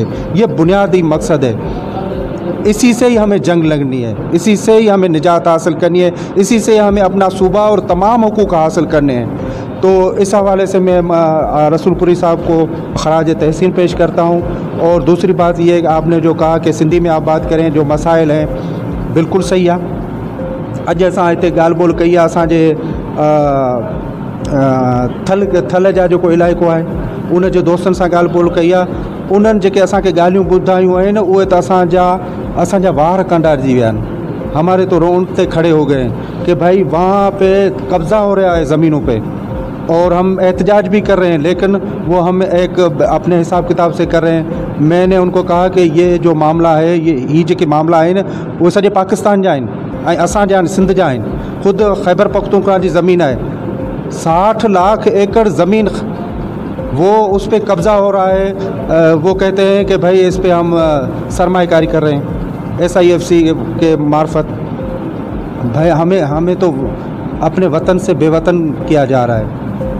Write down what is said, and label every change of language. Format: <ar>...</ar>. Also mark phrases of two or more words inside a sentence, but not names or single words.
<ur>یہ بنیادی مقصد ہے، اسی سے ہی ہمیں جنگ لگنی ہے، اسی سے ہی ہمیں نجات حاصل کرنی ہے، اسی سے ہمیں اپنا صوبہ اور تمام حقوق حاصل کرنے ہیں. تو اس حوالے سے میں رسول پوری صاحب کو خراج تحسین پیش کرتا ہوں. اور دوسری بات یہ ہے کہ آپ نے جو کہا کہ سندھی میں آپ بات کریں جو مسائل ہیں، بالکل صحیح آهي.</ur> <sd>अॼु असां हिते ॻाल्हि ॿोल कई आहे असांजे थल जा जेको इलाइक़ो आहे उन जे दोस्तनि सां ॻाल्हि ॿोल कई आहे, उन्हनि जेके असांखे ॻाल्हियूं ॿुधायूं आहिनि उहे त असांजा वार कंडारजी विया आहिनि,</sd> <ur>ہمارے تو رونگٹے کھڑے ہو گئے کہ بھائی وہاں پہ قبضہ ہو رہا ہے زمینوں پہ اور ہم احتجاج بھی کر رہے ہیں، لیکن وہ ہم ایک اپنے حساب کتاب سے کر رہے ہیں. میں نے ان کو کہا کہ یہ جو معاملہ ہے,</ur> <sd>ये जेके मामला है वो सॼे पाकिस्तान जा आहिनि, असां जा सिंध जा आहिनि। ख़ुदि खैबर पख्तूनख्वा जी</sd> <ur>زمین ہے، 60 لاکھ ایکڑ زمین، وہ اس پر قبضہ ہو رہا ہے. وہ کہتے ہیں کہ بھائی اس پر ہم سرمایہ کاری کر رہے ہیں SIFC کے معرفت. بھائی ہمیں تو اپنے وطن سے بے وطن کیا جا رہا ہے.</ur>